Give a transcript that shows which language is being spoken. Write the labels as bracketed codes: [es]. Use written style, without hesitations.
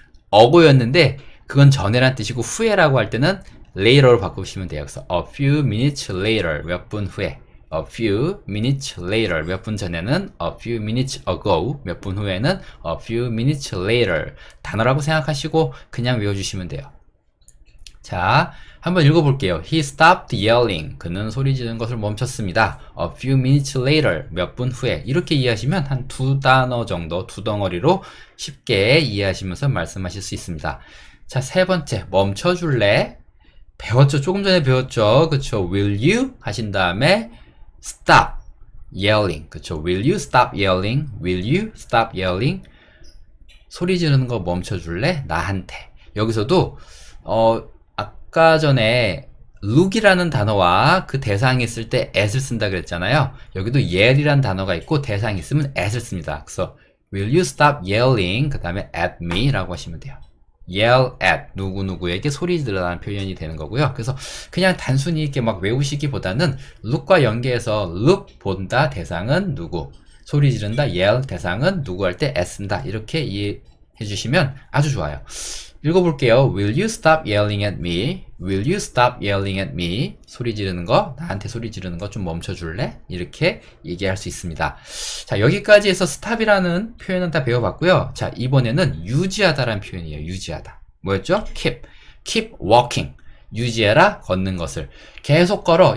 [ko] 어고였는데 그건 전에란 뜻이고 후에라고 할 때는 later로 바꾸시면 돼요. 그래서 [en] a few minutes later. [ko] 몇 분 후에. [en] a few minutes later. [ko] 몇 분 전에는 [en] a few minutes ago. [ko] 몇 분 후에는 [en] a few minutes later. [ko] 단어라고 생각하시고 그냥 외워주시면 돼요. 자, 한번 읽어볼게요. [en] He stopped yelling. [ko] 그는 소리 지르는 것을 멈췄습니다. [en] A few minutes later. [ko] 몇 분 후에. 이렇게 이해하시면 한 두 단어 정도, 두 덩어리로 쉽게 이해하시면서 말씀하실 수 있습니다. 자, 세 번째. 멈춰줄래? 배웠죠? 조금 전에 배웠죠? 그쵸? [en] Will you? [ko] 하신 다음에 [en] stop yelling. [ko] 그쵸? [en] Will you stop yelling? Will you stop yelling? [ko] 소리 지르는 거 멈춰줄래? 나한테. 여기서도 아까 전에 look이라는 단어와 그 대상이 있을 때 at을 쓴다 그랬잖아요. 여기도 yell이라는 단어가 있고 대상이 있으면 at을 씁니다. 그래서 [en] will you stop yelling? [ko] 그 다음에 [en] at me [ko] 라고 하시면 돼요. yell at 누구누구에게 소리 지르라는 표현이 되는 거고요. 그래서 그냥 단순히 이렇게 막 외우시기보다는 look과 연계해서 look 본다 대상은 누구, 소리 지른다 yell 대상은 누구 할 때 at 쓴다 이렇게 이해해 주시면 아주 좋아요. 읽어볼게요. [en] Will you stop yelling at me? Will you stop yelling at me? [ko] 소리 지르는 거, 나한테 소리 지르는 거 좀 멈춰줄래? 이렇게 얘기할 수 있습니다. 자, 여기까지 해서 stop이라는 표현은 다 배워봤고요. 자, 이번에는 유지하다라는 표현이에요. 유지하다. 뭐였죠? [en] keep walking. [ko] 유지해라, 걷는 것을. 계속 걸어.